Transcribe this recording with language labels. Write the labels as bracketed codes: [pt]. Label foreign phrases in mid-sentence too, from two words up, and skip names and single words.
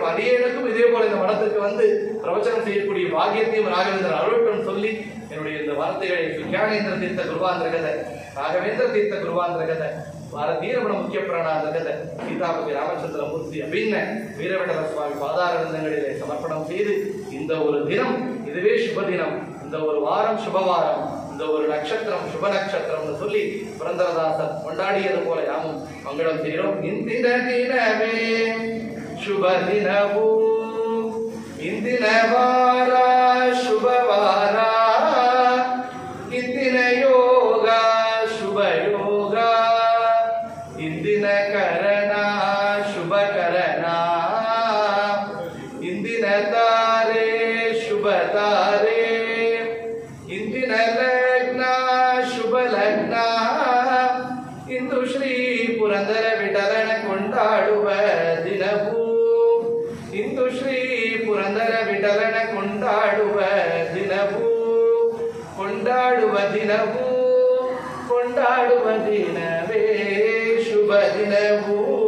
[ta] அடியேனுக்கும் இதே போல இந்த மனத்திற்கு வந்து பிரவச்சனம் செய்யக்கூடிய பாக்கியத்தையும் ராகவேந்திரன் அருளட்டும் சொல்லி என்னுடைய இந்த வார்த்தைகளை சுக்கியானேந்திர தீர்த்த குருவாந்திரகத, ராகவேந்திர தீர்த்த குருவாந்திரகத, வார தீரவண முக்கிய புராணாந்திரகத, சீதாபதி ராமச்சந்திரமூர்த்தி அபின்ன வீரவிடல சுவாமி பாதாரவிந்தங்களிலே சமர்ப்பணம் செய்து இந்த ஒரு தினம் இதுவே சுப தினம், இந்த ஒரு வாரம் சுபவாரம், இந்த ஒரு நட்சத்திரம் சுப நட்சத்திரம்னு சொல்லி புரந்தரதாசர் கொண்டாடியது போல நாமும் மங்களம் செய்கிறோம். [kn] ಇಂದಿನ ದಿನವೇ ಶುಭ ದಿನವು, ಇಂದಿನ ವಾರ ಶುಭವಾರ, ಇಂದಿನ ಯೋಗ ಶುಭ ಯೋಗ, ಇಂದಿನ ಕರಣ ಶುಭ ಕರಣ, ಇಂದಿನ ತಾರೆ ಶುಭ ತಾರೆ, ಇಂದಿನ ಲಗ್ನ ಶುಭ ಲಗ್ನ, ಇಂದು ಶ್ರೀ ಪುರಂದರ ವಿಠಲನ ಕೊಂಡಾಡುವ ದಿನವೂ, ಇಂದು ಶ್ರೀ ಪುರಂದರ ವಿಠಲನ ಕೊಂಡಾಡುವ ದಿನವೂ, ಕೊಂಡಾಡುವ ದಿನವೂ ಕೊಂಡಾಡುವ ದಿನವೇ ಶುಭ ದಿನವೂ.